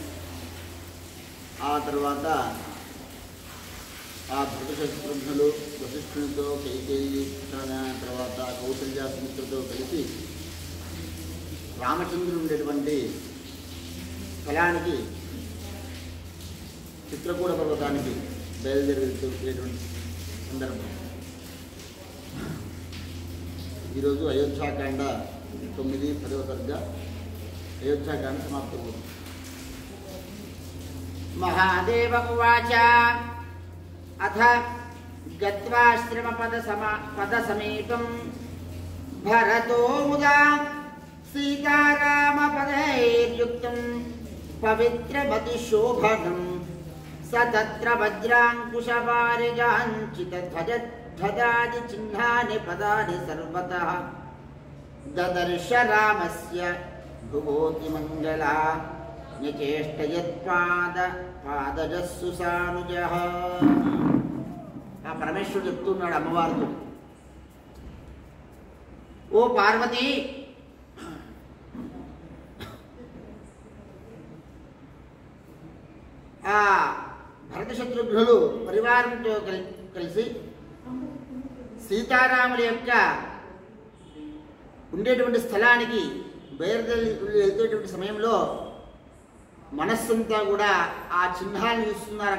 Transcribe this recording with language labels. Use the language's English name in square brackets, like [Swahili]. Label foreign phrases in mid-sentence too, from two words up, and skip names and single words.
[Telugu] ఆ తర్వాత ఆ భరతశత్రుఘ్నులు వశిష్ఠునితో కైకేయి తర్వాత కౌసల్య సుమిత్రతో కలిసి రామచంద్రుడు ఉండేటువంటి స్థలానికి చిత్రకూట పర్వతానికి బయలుదేరేటువంటి సందర్భం. ఈరోజు అయోధ్యాకాండ 9-10వ సర్గ అయోధ్యాకాండ సమాప్తమవుతుంది. [Sanskrit] महादेव उवाच अथ गत्वाश्रमपदसमीपं भरतो मुदा सीतारामपदैर्युक्तं पवित्रमतिशोभनं स तत्र वज्राङ्कुशवारिजाञ्चितध्वजादिचिह्नानि पदानि सर्वतः ददर्श रामस्य भुवोतिमङ्गला पादजस्सु सानुज. [Telugu] ఆ పరమేశ్వరుడు చెప్తున్నాడు అమ్మవారితో, ఓ పార్వతి, ఆ భరతశత్రుఘ్నులు పరివారంతో కలిసి సీతారాముల యొక్క ఉండేటువంటి స్థలానికి వెళ్తేటువంటి సమయంలో మనస్సంతా కూడా ఆ చిహ్నాలను చూస్తున్నారు.